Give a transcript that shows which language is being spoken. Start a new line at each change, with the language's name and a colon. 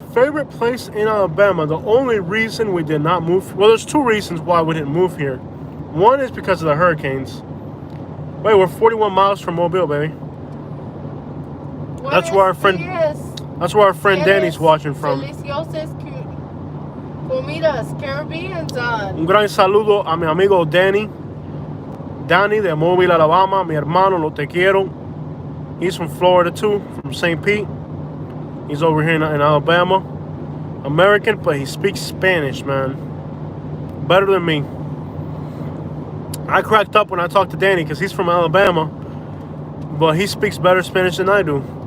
English: Favorite place in Alabama. The only reason we did not move. Well, there's two reasons why we didn't move here. One is because of the hurricanes. Wait, we're 41 miles from Mobile, baby. That's where our friend. That's where our friend Danny's watching from.
Spanish: Deliciosas comidas Caribbean son. Un gran saludo a mi amigo Danny. Danny de Mobile, Alabama. Mi hermano, lo te quiero.
English: He's from Florida too, from St. Pete. He's over here in Alabama. American, but he speaks Spanish, man. Better than me. I cracked up when I talked to Danny because he's from Alabama, but he speaks better Spanish than I do.